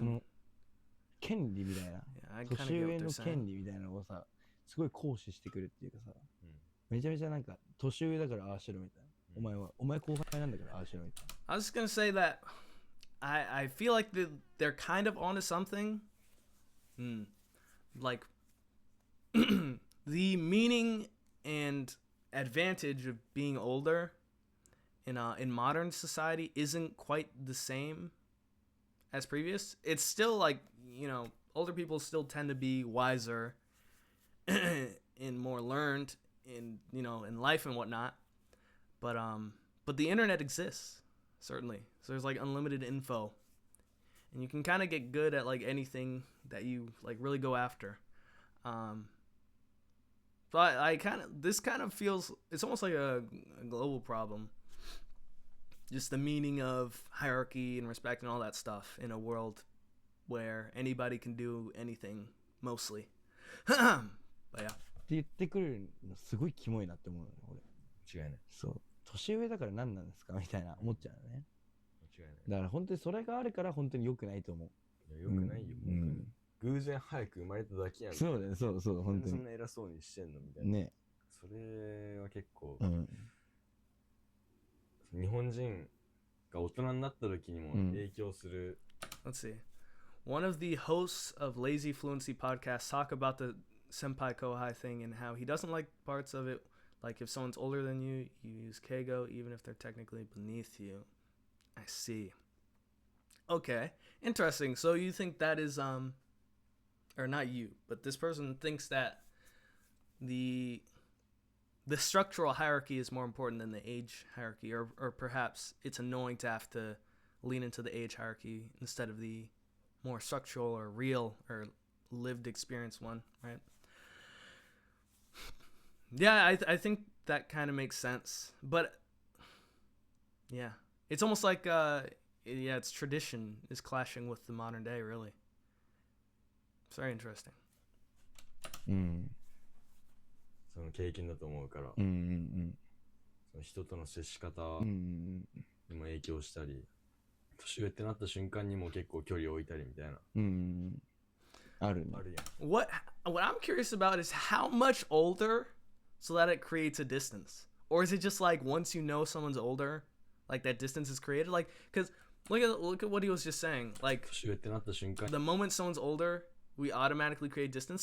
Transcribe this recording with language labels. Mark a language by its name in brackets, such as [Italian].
[Japanese] その権利みたいな、年上の権利みたいなのをさ、すごい行使してくるっていうかさ、めちゃめちゃなんか年上だからああしろみたいな。お前後輩なんだからああしろみたいな。 [English] I was just gonna say that I feel like they're kind of onto something. Like the meaning and advantage of being older in modern society isn't quite the same as previous. It's still like, you know, older people still tend to be wiser and more learned in, you know, in life and whatnot. But But the internet exists, certainly. So there's like unlimited info. And you can kind of get good at like anything that you like really go after. But this kind of feels, it's almost like a global problem. Just the meaning of hierarchy and respect and all that stuff in a world where anybody can do anything, mostly. But yeah. [Japanese] って言ってくるのすごいキモいなって思うの俺。間違いない。そう。年上だから何なんですかみたいな思っちゃうよね。間違いない。だから本当にそれがあるから本当に良くないと思う。いや、良くないよ、本当に。偶然早く生まれただけやん。そうだね、そうそう、本当に。そんな偉そうにしてんのみたいな。ね。それは結構、うん日本人が大人になった時にも影響する。 [English] Let's see. One of the hosts of Lazy Fluency podcast talk about the senpai kohai thing and how he doesn't like parts of it. Like if someone's older than you, you use keigo even if they're technically beneath you. I see. Okay, interesting. So you think that is or not you, but this person thinks that the structural hierarchy is more important than the age hierarchy, or perhaps it's annoying to have to lean into the age hierarchy instead of the more structural or real or lived experience one, right? Yeah, I think that kind of makes sense, but yeah, it's almost like it's tradition is clashing with the modern day, really. It's very interesting. [Japanese] その経験だと思うから、その人との接し方にも影響したり、年上ってなった瞬間にも結構距離を置いたりみたいな。あるね。あるやん。 [English] What I'm curious about is how much older so that it creates a distance, or is it just like once you know someone's older, like that distance is created? Like, because look at what he was just saying. Like, [Japanese] 年上ってなった瞬間。 [English] the moment someone's older, we automatically create distance.